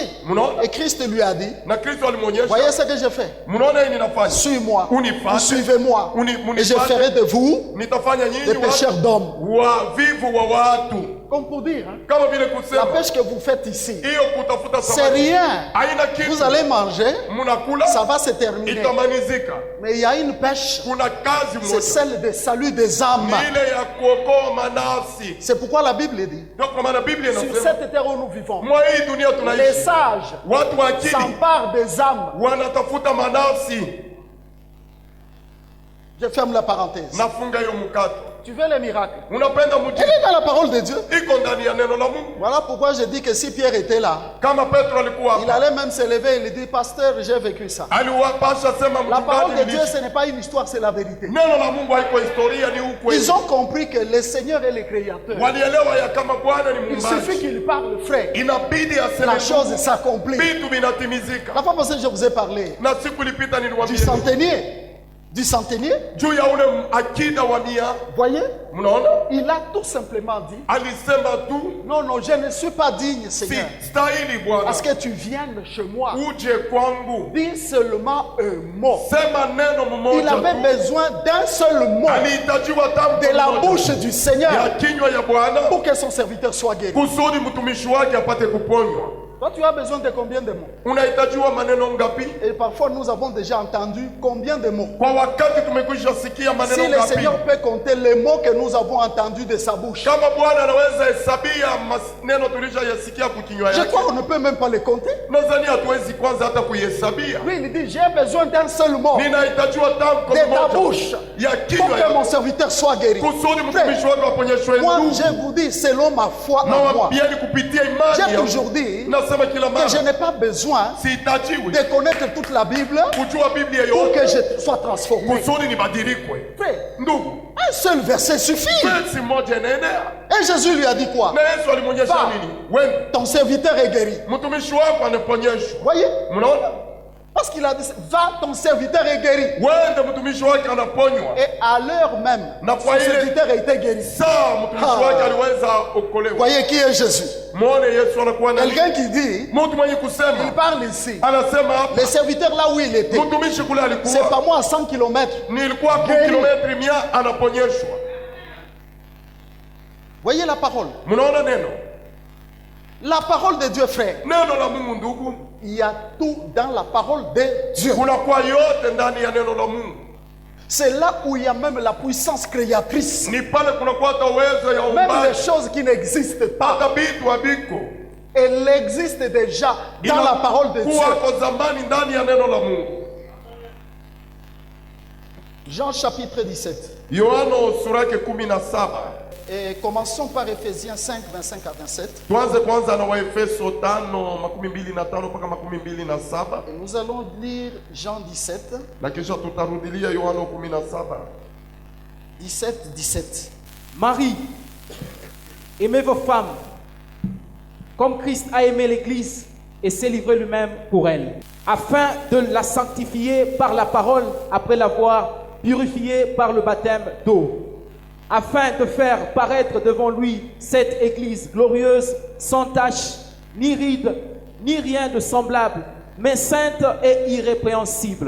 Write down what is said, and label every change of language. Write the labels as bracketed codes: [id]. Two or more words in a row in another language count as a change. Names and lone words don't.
[sw] Munaona? [fr] Et Christ lui a dit, [sw] Na Kristo alimwonyesha, [fr] voyez ce que je fais. [sw] munaona hii ninafanya, [fr] Suis-moi. [sw] Unifuate. [fr] Ou suivez-moi. [sw] Munifuate. [fr] Et je ferai de vous [sw] nitafanya [fr] des [sw] nyinyi [fr] pêcheurs d'hommes. [sw] wavivu wa watu. [fr] Comme pour dire, hein, [sw] Kama vile [fr] la [sw] kusema [fr] pêche que vous faites ici, [sw] hiyo kutafuta [fr] c'est [sw] samaki [fr] rien. [sw] haina kitu. [fr] Vous allez manger, [sw] Munakula [fr] ça va se terminer. [sw] itamanizika. [fr] Mais il y a une pêche, [sw] Kuna kazi [fr] c'est [sw] moja [fr] celle de salut des âmes. [sw] ni ile ya kuokoa manafsi. [fr] C'est pourquoi la Bible dit, [sw] Ndio kwa maana Biblia [fr] sur [sw] inasema [fr] cette terre où nous vivons, [sw] mwa hii dunia [fr] les [sw] tunaishi [fr] sages [sw] watu wa akili [fr] s'emparent des âmes. [sw] wanatafuta manafsi. [fr] Je ferme la parenthèse. [sw] Nafunga hiyo mkato. [fr] Tu veux les miracles? [sw] Unapenda [fr] Elle [sw] mji [fr] est dans la parole de Dieu. [sw] iko ndani ya neno la Mungu. [fr] Voilà pourquoi je dis que si Pierre était là, [sw] Kama Petro alikuwa [fr] il [sw] hapa, [fr] allait même se lever et lui dire, pasteur, j'ai vécu ça. [sw] aliwapasha sema [fr] La parole de [sw] mchungaji, [fr] Dieu, ce n'est pas une histoire, c'est la vérité. [sw] neno la Mungu haiko historia, ni ukweli. [fr] Ils ont compris que le Seigneur est le créateur. [sw] Walielewa ya kama Bwana ni [fr] Il suffit [sw] muumbaji, [fr] qu'il parle, frère. [sw] inabidi aseme [fr] La chose s'accomplit. [sw] vitu vinatimizika. [fr] La fois passée, je vous ai parlé [sw] Na siku ilipita [fr] du [sw] niliwaambia [fr] centenier. Du centenier, [sw] juu ya ule akida wa mia. [fr] voyez, [sw] Mnaona, [fr] il a tout simplement dit, [sw] alisema tu [fr] non, non, je ne suis pas digne, [sw] si [fr] Seigneur, [sw] stahili Bwana [fr] parce que tu viennes chez moi. [sw] uje kwangu, [fr] Dis seulement un mot. [sw] sema neno [fr] Il [sw] mmoja [fr] avait [sw] tu. [fr] besoin d'un seul mot [sw] Alihitajiwa tamko [fr] de la [sw] moja [fr] bouche du [sw] ya [fr] Seigneur [sw] kinywa ya Bwana [fr] pour que son serviteur soit guéri. [sw] kusudi mtumishi wake apate kuponywa. [fr] Toi, tu as besoin de combien de mots? [sw] Unahitajiwa maneno ngapi? [fr] Et parfois, nous avons déjà entendu combien de mots. [sw] Kwa wakati tumekwisha sikia [fr] Si [sw] maneno [fr] le [sw] ngapi? [fr] Seigneur peut compter les mots que nous avons entendus de sa bouche, [sw] Kama Bwana anaweza hesabia maneno tulishayasikia kwa kinywa [fr] je [sw] yake, [fr] crois qu'on ne peut même pas les compter. [sw] nadhani hatuwezi kwanza hata kuihesabia. [fr] Oui, il dit, j'ai besoin d'un seul mot [sw] Ninahitajiwa tamko [fr] de ta [sw] moja [fr] bouche [sw] ya [fr] pour [sw] kinywa [fr] que mon [sw] yake [fr] serviteur soit guéri. [sw] kusudi mtumishi wake aponyeshwe. [fr] Moi, [sw] Ndugu, [fr] je vous dis, selon ma foi en moi, [sw] nawaambieni kupitia imani [fr] j'ai [sw] yangu, [fr] toujours dit [sw] nasema kila [fr] que je [sw] mara [fr] n'ai pas besoin [sw] sihitajiwi [fr] de connaître toute la Bible [sw] kujua Biblia [fr] pour [sw] yote [fr] que je sois transformé. [sw] kusudi nibadilikwe. [fr] Frère, [sw] Ndugu, [fr] un seul verset suffit. [sw] versi moja inaenea. [fr] Et Jésus lui a dit quoi? [sw] Na Yesu alimwonyesha [fr] Va. [sw] nini? Wewe [fr] Ton serviteur est guéri. [sw] mtumishi wako anaponyeshwa. [fr] Voyez? [sw] Mnaona? [fr] Parce qu'il a dit, va, ton serviteur est guéri. [sw] Wende mtumishi wake anaponywa. [fr] Et à l'heure même, [sw] Na [fr] son [sw] kwa ile [fr] serviteur a été guéri. [sw] saa mtumishi wake aliweza okolewa. [fr] Voyez qui est Jésus? [sw] Muone Yesu anakuwa na [fr] Quelqu'un qui dit, [sw] mtu mwenye [fr] il [sw] kusema, [fr] parle ici. [sw] anasema hapa [fr] Le serviteur là où il était, [sw] mtumishi kule [fr] c'est [sw] alikuwa [fr] pas moi à 100 km. [sw] nilikuwa kwa Geri. kilometri 100 anaponyeshwa. [fr] Voyez la parole. [sw] Mnaona neno? [fr] La parole de Dieu, frère. [sw] Neno la Mungu ndugu, [fr] Il y a tout dans la parole de Dieu. [sw] kunakuwa yote ndani ya neno la Mungu. [fr] C'est là où il y a même la puissance créatrice. [sw] Ni pale kunakuwa hata uwezo ya [fr] Même les [sw] uumbaji, [fr] choses qui n'existent pas, [sw] hata vitu haviko. [fr] elles existent déjà dans la parole de Dieu. [sw] Inakuwa kwa zamani ndani ya neno la Mungu. [fr] Jean chapitre 17. [sw] Yohano sura yake 17. [fr] Et commençons par Ephésiens 5, 25 à 27. [sw] Tuanze kwanza na Waefeso 5:25 mpaka 27, [fr] Et nous allons lire Jean 17, [sw] na kisha tutarudilia Yohano 17. 17, 17. [fr] Marie, aimez vos femmes, comme Christ a aimé l'Église et s'est livré lui-même pour elle, afin de la sanctifier par la parole après l'avoir purifiée par le baptême d'eau, afin de faire paraître devant lui cette Église glorieuse, sans tache, ni ride, ni rien de semblable, mais sainte et irrépréhensible.